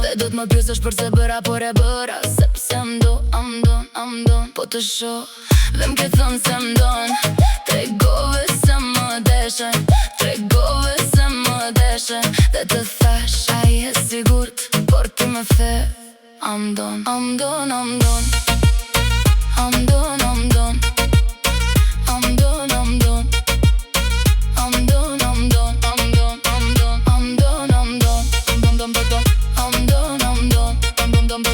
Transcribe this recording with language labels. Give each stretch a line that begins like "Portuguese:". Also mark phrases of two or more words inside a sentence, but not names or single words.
Albanian: Dhe do t'ma pyesësh përse bëra, por e bëra sepse m'do,
English: I'm done, I'm done.
Albanian: Po të shoh, dhe m'ke thënë se m'don. Tregove se më deshe, tregove se më deshe. Dhe të thash, a je sigurt, por ti më the
English: I'm done, I'm done, I'm done. I'm done, I'm done. I'm done, I'm done. I'm done, I'm done. I'm done, I'm done. I'm done, I'm done. I'm done, I'm done. I'm done, I'm done. I'm done, I'm done.